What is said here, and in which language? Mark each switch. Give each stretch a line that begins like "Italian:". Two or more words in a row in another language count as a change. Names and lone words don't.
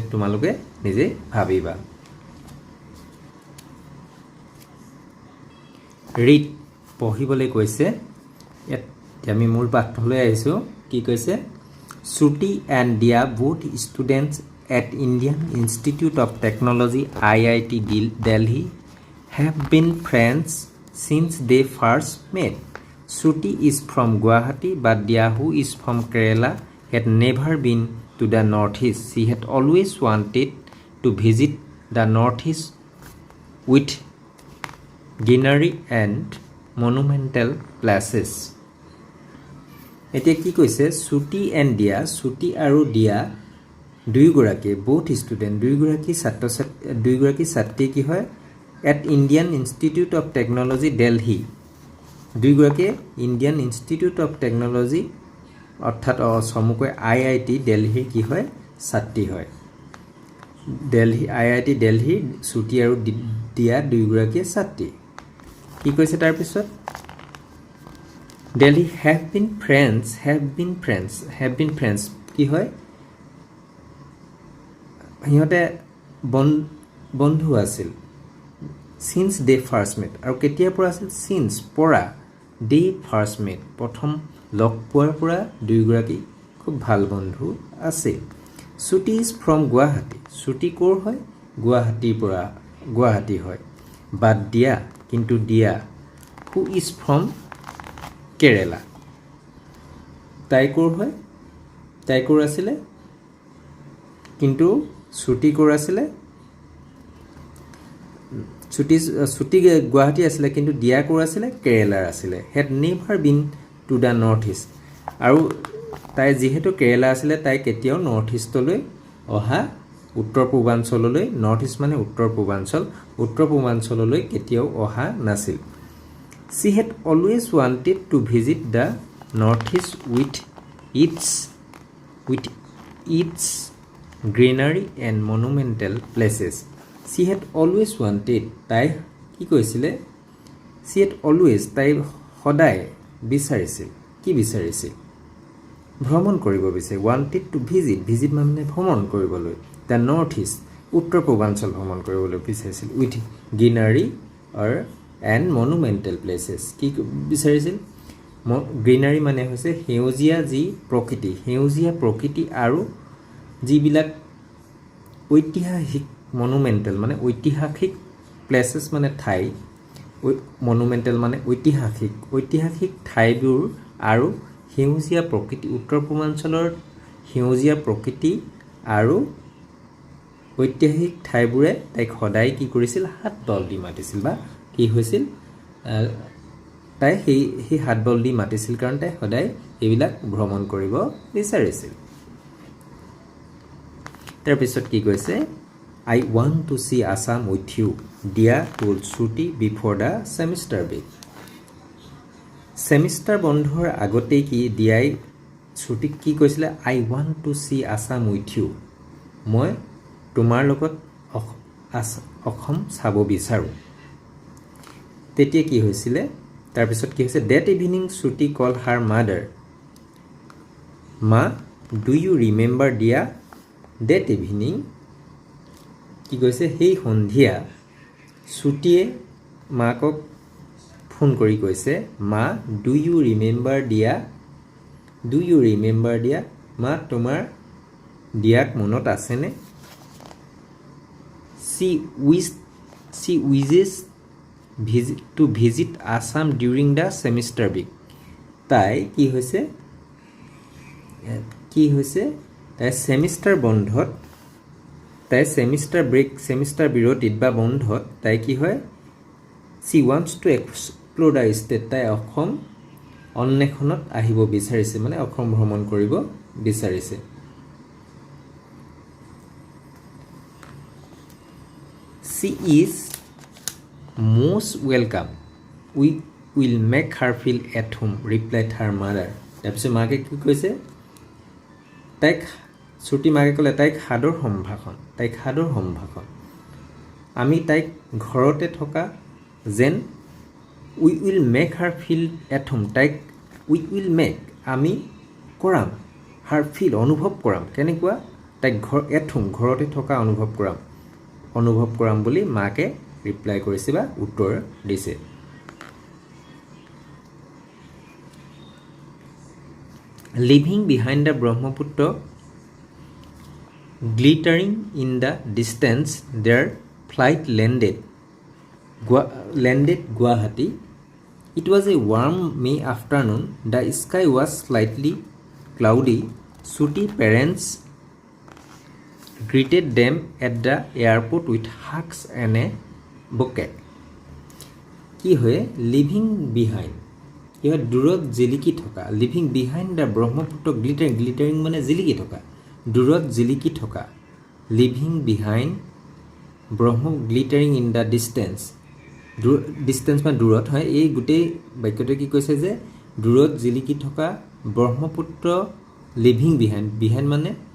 Assamese: তোমালোকে নিজে ভাবিবা। ৰিড, পঢ়িবলৈ কৈছে। আমি মূল পাঠলৈ আহিছোঁ। কি কৈছে?
English: Shruti and Dia, both students at Indian Institute of Technology IIT Delhi, have been friends since they first met. Shruti is from Guwahati, but Dia, who is from Kerala, had never been to the Northeast. She had always wanted to visit the Northeast with greenery and monumental places.
Assamese: এতিয়া কি কৈছে? শ্ৰুতি এণ্ড দিয়া, শ্ৰুতি আৰু দিয়া দুয়োগৰাকী
English: both student
Assamese: দুয়োগৰাকী ছাত্ৰী কি হয় এট ইণ্ডিয়ান ইনষ্টিটিউট অফ টেকন'লজি দিল্লী দুয়োগৰাকীয়ে ইণ্ডিয়ান ইনষ্টিটিউট অফ টেকন'লজি অৰ্থাৎ চমুকৈ IIT দিল্লীৰ কি হয় ছাত্ৰী হয় IIT দিল্লীৰ শ্ৰুতি আৰু দিয়া দুয়োগৰাকীয়ে ছাত্ৰী কি কৈছে তাৰপিছত দিল্লী
English: have been friends
Assamese: কি হয় সিহঁতে বন্ধু আছিল
English: since they first met
Assamese: আৰু কেতিয়াৰ পৰা আছিল since পৰা they
English: first met
Assamese: প্ৰথম লগ পোৱাৰ পৰা দুয়োগৰাকী খুব ভাল বন্ধু আছিল শ্ৰুতি
English: is from
Assamese: গুৱাহাটী শ্ৰুতি ক'ৰ হয় গুৱাহাটীৰ পৰা গুৱাহাটী হয় বাট দিয়া কিন্তু দিয়া
English: who is from
Assamese: কেৰেলা তাই ক'ৰ হয় তাই ক'ৰ আছিলে কিন্তু শ্ৰুতি ক'ৰ আছিলে শ্ৰুতি গুৱাহাটী আছিলে কিন্তু দিয়া ক'ৰ আছিলে কেৰেলাৰ আছিলে
English: had never been to the north east
Assamese: আৰু তাই যিহেতু কেৰেলা আছিলে তাই কেতিয়াও নৰ্থ ইষ্টলৈ অহা উত্তৰ পূৰ্বাঞ্চললৈ নৰ্থ ইষ্ট মানে উত্তৰ পূৰ্বাঞ্চললৈ কেতিয়াও অহা নাছিল
English: she had always wanted to visit the northeast with its greenery and monumental places she had always wanted
Assamese: তাই কি কৈছিলে
English: she had always
Assamese: তাই সদায় বিচাৰিছিল কি বিচাৰিছিল ভ্ৰমণ কৰিব বিচাৰে
English: wanted to visit
Assamese: মানে ভ্ৰমণ কৰিবলৈ
English: the northeast
Assamese: উত্তৰ পূৰ্বাঞ্চল ভ্ৰমণ কৰিবলৈ বিচাৰিছিল
English: with greenery or and monumental places
Assamese: কি বিচাৰিছিল গ্ৰীনাৰী মানে হৈছে সেউজীয়া যি সেউজীয়া প্ৰকৃতি আৰু যিবিলাক ঐতিহাসিক মনুমেণ্টেল মানে ঐতিহাসিক প্লেচেছ মানে ঠাই মনুমেণ্টেল মানে ঐতিহাসিক ঠাইবোৰ আৰু সেউজীয়া প্ৰকৃতি উত্তৰ পূৰ্বাঞ্চলৰ সেউজীয়া প্ৰকৃতি আৰু ঐতিহাসিক ঠাইবোৰে তাইক সদায় কি কৰিছিল হাত বল দি মাতিছিল বা কি হৈছিল তাই সেই হাত বল দি মাতিছিল কাৰণ তাই সদায় এইবিলাক ভ্ৰমণ কৰিব বিচাৰিছিল তাৰপিছত কি কৈছে
English: I want to see Assam with you Dia told Shruti before the semester break semester
Assamese: বন্ধৰ আগতে কি দিয়াই শ্ৰুতিক কি কৈছিলে
English: I want to see Assam with you
Assamese: মই তোমাৰ লগত অসম চাব বিচাৰোঁ তেতিয়া কি হৈছিলে তাৰপিছত কি হৈছে
English: that evening Shruti called her mother Ma do you remember Dia that evening
Assamese: কি কৈছে সেই সন্ধিয়া শ্ৰুতিয়ে মাকক ফোন কৰি কৈছে মা
English: do you remember Dia
Assamese: মা তোমাৰ দিয়াক মনত আছেনে
English: she wishes to visit Assam during the semester break
Assamese: তাই কি হৈছে তাই সেমিষ্টাৰ বন্ধত তাই সেমিষ্টাৰ বিৰতিত বা বন্ধত তাই কি হয়
English: she wants to explore the state
Assamese: তাই অসম অন্বেষণত আহিব বিচাৰিছে মানে অসম ভ্ৰমণ কৰিব বিচাৰিছে
English: she is most welcome we will make her feel at home replied her mother তাৰপিছত
Assamese: মাকে কি কৈছে তাইক শ্ৰুতি মাকে ক'লে তাইক সাদৰ সম্ভাষণ আমি তাইক ঘৰতে থকা যেন
English: we will make her feel at home
Assamese: তাইক
English: we will make
Assamese: আমি কৰাম
English: her feel
Assamese: অনুভৱ কৰাম কেনেকুৱা তাইক
English: at home
Assamese: ঘৰতে থকা অনুভৱ কৰাম বুলি মাকে ৰিপ্লাই কৰিছে বা উত্তৰ দিছে
English: leaving behind the Brahmaputra glittering in the distance their flight landed Guwahati it was a warm May afternoon the sky was slightly cloudy Shruti parents greeted them at the airport with hugs and a bouquet
Assamese: কি হয়
English: leaving behind
Assamese: ইহঁত দূৰত জিলিকি থকা
English: leaving behind the Brahmaputra glittering
Assamese: মানে জিলিকি থকা দূৰত জিলিকি থকা
English: leaving behind Brahma glittering in the distance distance
Assamese: মানে দূৰত হয় এই গোটেই বাক্যটোৱে কি কৈছে যে দূৰত জিলিকি থকা ব্ৰহ্মপুত্ৰ
English: leaving behind
Assamese: মানে